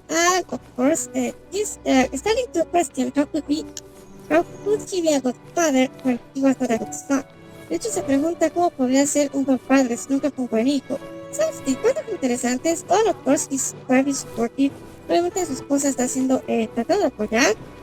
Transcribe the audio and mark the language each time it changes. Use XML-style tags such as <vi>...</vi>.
<en>And of course, he's starting to question how could he be a good father when he was not a good son.</en> <es>De hecho, se pregunta cómo podría ser un buen padre si nunca fue un buen hijo. ¿Sabes? Cosas interesantes.</es> <en>All of course, he's very supportive.</en> <es>Obviamente su esposa está haciendo, tratando de apoyar.</es>